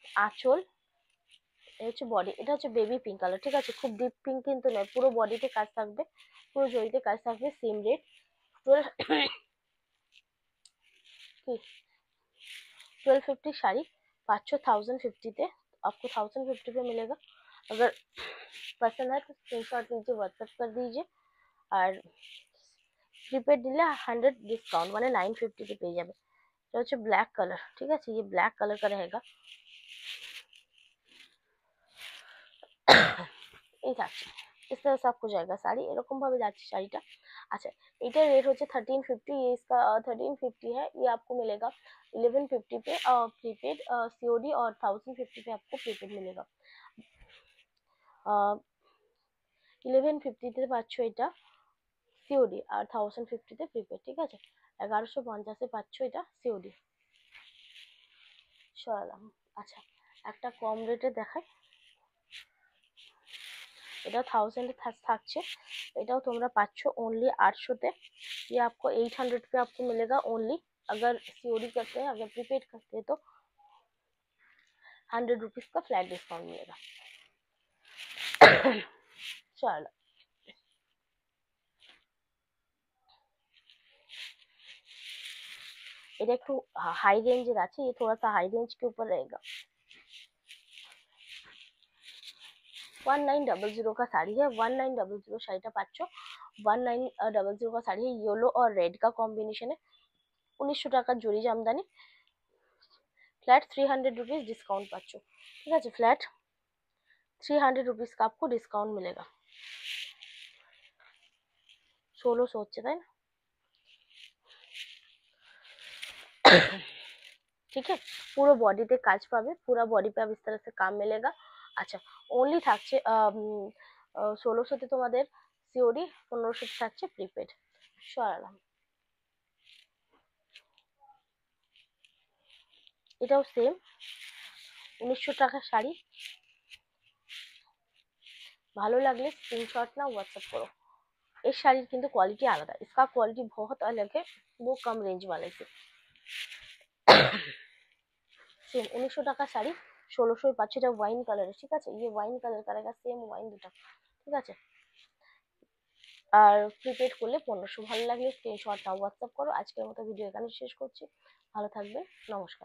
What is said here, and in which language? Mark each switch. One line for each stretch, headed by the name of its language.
Bangla: আঁচল, এটা হচ্ছে বডি, এটা হচ্ছে বেবি পিঙ্ক কালার, ঠিক আছে। খুব ডিপ পিঙ্ক কিন্তু নয়, পুরো বডিতে কাজ থাকবে, পুরো জড়িতে কাজ থাকবে, সেম রেট 1250 साड़ी 5 1050 তে,
Hindi: आपको 1050 पे मिलेगा। अगर पसंद है तो स्क्रीनशॉट लीजिए, व्हाट्सएप कर दीजिए।
Bangla: আর প্রিপেড দিলে 100 ডিসকাউন্ট মানে 950 পেয়ে যাবে। এটা হচ্ছে ব্ল্যাক কালার, ঠিক আছে,
Hindi: ये ब्लैक कलर का रहेगा।
Bangla: এই থাকছে,
Hindi: इस तरह से आपको जाएगा শাড়ি,
Bangla: এরকম ভাবে যাচ্ছে শাড়িটা। अच्छा, এটার রেট হচ্ছে 1350,
Hindi: ये इसका 1350 है। ये आपको मिलेगा 1150 पे प्रीपेड सीओडी और 1050 पे आपको प्रीपेड मिलेगा।
Bangla: 1150 পাচ্ছ এটা সিওডি আর 1050 প্রিপেড, ঠিক আছে। 1150 পাচ্ছ এটা সিওডি। সরালাম। আচ্ছা, একটা কম রেটে দেখাই, এটা 1000 থাকছে, এটাও তোমরা পাচ্ছ ओनली 800
Hindi: ये आपको 800 पे आपको मिलेगा ओनली। अगर सीओडी करते हैं, अगर प्रीपेड करते हैं तो 100 रुपीज का फ्लैट डिस्काउंट मिलेगा। चलो,
Bangla: এটা একটু হাই রেঞ্জের আছে,
Hindi: ये थोड़ा सा हाई रेंज के ऊपर रहेगा। 1900 का साड़ी है,
Bangla: 1900 শাড়িটা পাচ্ছ।
Hindi: 1900 का साड़ी है, येलो और रेड का कॉम्बिनेशन है।
Bangla: 1900 টাকার জরি জামদানি,
Hindi: फ्लैट 300 रुपीज डिस्काउंट
Bangla: पाচ্ছ, ঠিক আছে।
Hindi: फ्लैट 300 रुपीज का आपको डिस्काउंट मिलेगा।
Bangla: 1600 হচ্ছে, তাই না?
Hindi: ठीक है, पूरा बॉडीতে
Bangla: কাজ পাবে,
Hindi: पूरा बॉडी पे अब इस तरह से काम मिलेगा।
Bangla: আচ্ছা, ओनली থাকছে 1600 তোমাদের সিওডি, 1500 থাকছে প্রিপেড। সরালাম। এটাও সেম 1900 টাকার শাড়ি। ভালো লাগলে
Hindi: स्क्रीनशॉट नाओ, व्हाट्सएप करो। इस
Bangla: শাড়ির কিন্তু क्वालिटी আলাদা,
Hindi: इसका क्वालिटी बहुत अलग है, वो कम रेंज वाले से।
Bangla: सेम 1900 টাকা শাড়ি 1600 পাচ্ছ, এটা ওয়াইন কালারের, ঠিক আছে।
Hindi: ये वाइन कलर का रहेगा, सेम वाइन
Bangla: দুটো, ঠিক আছে। আর প্রিপেড করলে 1500। ভালো লাগলে স্ক্রিনশট নাও, হোয়াটসঅ্যাপ করো। আজকের মতো ভিডিও এখানে শেষ করছি, ভালো থাকবে, নমস্কার।